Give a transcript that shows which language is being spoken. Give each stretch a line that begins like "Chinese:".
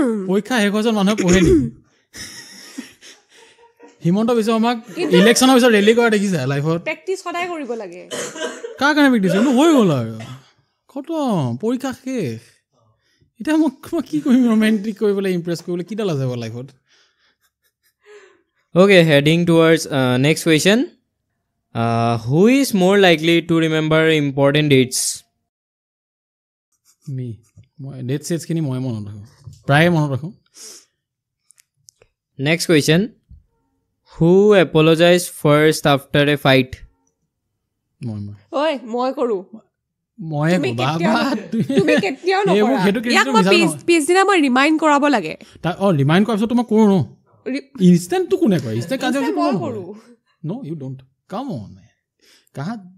Assamese: পৰীক্ষা শেষ হোৱাৰ মানুহে পঢ়ে নেকি হিমন্ত বিশ্ব শৰ্মাক ইলেকশ্যনৰ পিছত ৰেলী কৰা দেখিছা লাইফত প্ৰেক্টিচ সদায় কৰিব লাগে কাৰ কাৰণে প্ৰেক্টিচ হৈ গ'ল আৰু খতম পৰীক্ষা শেষ এতিয়া মই কি কৰিম ৰোমেণ্টিক কৰিবলৈ ইমপ্ৰেছ কৰিবলৈ কিডাল আছে বাৰু লাইফত
English: Okay, heading towards next question. Who is more likely to remember important dates?
Assamese: Me. Dates খিনি মই মনত ৰাখোঁ প্ৰায়ে মনত ৰাখোঁ
English: Next question. Who apologized first after a fight?
Assamese: ঐ মই কৰো মই তুমি কেতিয়াও নকৰা ইয়াক মই পিছদিনা মই ৰিমাইণ্ড কৰাব লাগে ৰিমাইণ্ড কৰাৰ পিছত মই কৰোঁ ন ইনষ্টেণ্টটো কোনে কৰে ইনষ্টেণ্ট কাজিয়া মই কৰোঁ
English: নো you don't come on কাহা